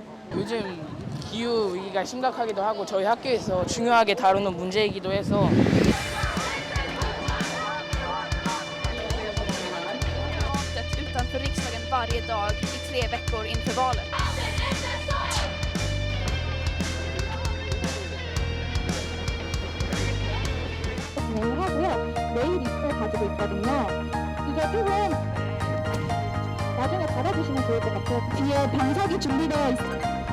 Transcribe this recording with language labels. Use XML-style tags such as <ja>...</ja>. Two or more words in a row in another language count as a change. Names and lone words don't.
<ko>요즘 기후 위기가 심각하기도 하고 저희 학교에서 중요하게 다루는 문제이기도 해서</ko> <sv>utanför riksdagen varje dag i 3 veckor inför valet.</sv> <ko>진행하고요. 내일 입술 가지고 있거든요. 이게 조금 나중에 받아주시면 좋을 것 같아요. 뒤에 방석이 준비되어 있습니다.</ko>